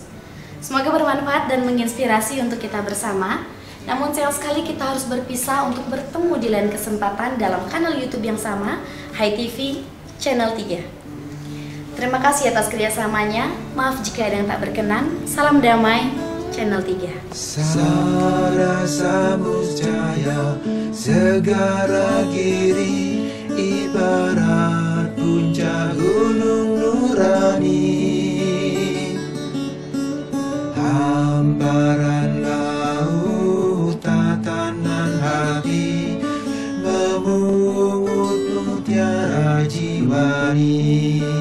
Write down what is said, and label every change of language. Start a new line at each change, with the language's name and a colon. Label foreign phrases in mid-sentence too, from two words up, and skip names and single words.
Indonesian: Semoga bermanfaat dan menginspirasi untuk kita bersama. Namun sayang sekali kita harus berpisah untuk bertemu di lain kesempatan dalam kanal YouTube yang sama, HiTV Channel 3. Terima kasih atas kerjasamanya. Maaf jika ada yang tak berkenan. Salam damai, Channel 3. Sarasa muscaya segara giri, ibarat puncak gunung nurani. Hamparan laut tatanan hati, memungut mutiara jiwani.